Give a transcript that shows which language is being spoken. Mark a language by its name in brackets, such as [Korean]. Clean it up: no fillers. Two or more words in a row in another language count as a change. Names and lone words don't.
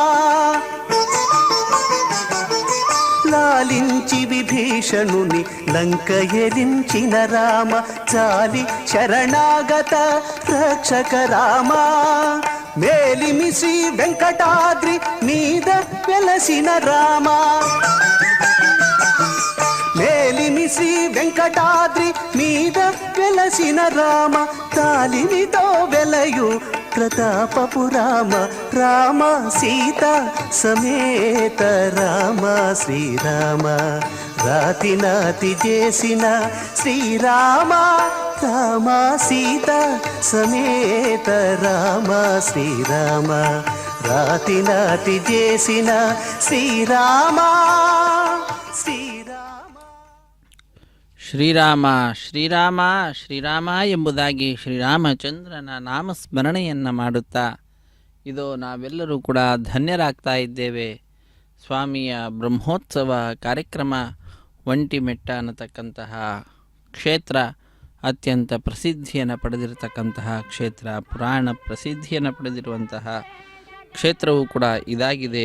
[Telugu] లాలించి విభీషణుని లంక ఎలించిన రామ చాలి శరణాగత రక్షక రామ మేలిమి శ్రీ వెంకటాద్రి మీద వెలసిన రామ మేలిమి శ్రీ వెంకటాద్రి మీద వెలసిన రామ తాలినితో వెలయు ప్రతాపపు రామ రామ సీతా సమేత రామ శ్రీరామ రాతి నాతి చేసిన శ్రీరామ రామ సీత సమేత రామ శ్రీరామ రాతి నాతి చేసిన శ్రీరామ శ్రీరామ [Kannada] ಶ್ರೀರಾಮ ಶ್ರೀರಾಮ ಶ್ರೀರಾಮ ಎಂಬುದಾಗಿ ಶ್ರೀರಾಮಚಂದ್ರನ ನಾಮಸ್ಮರಣೆಯನ್ನು ಮಾಡುತ್ತಾ ಇದು ನಾವೆಲ್ಲರೂ ಕೂಡ ಧನ್ಯರಾಗ್ತಾ ಇದ್ದೇವೆ. ಸ್ವಾಮಿಯ ಬ್ರಹ್ಮೋತ್ಸವ ಕಾರ್ಯಕ್ರಮ ಒಂಟಿಮೆಟ್ಟ ಅನ್ನತಕ್ಕಂತಹ ಕ್ಷೇತ್ರ ಅತ್ಯಂತ ಪ್ರಸಿದ್ಧಿಯನ್ನು ಪಡೆದಿರತಕ್ಕಂತಹ ಕ್ಷೇತ್ರ, ಪುರಾಣ ಪ್ರಸಿದ್ಧಿಯನ್ನು ಪಡೆದಿರುವಂತಹ ಕ್ಷೇತ್ರವೂ ಕೂಡ ಇದಾಗಿದೆ.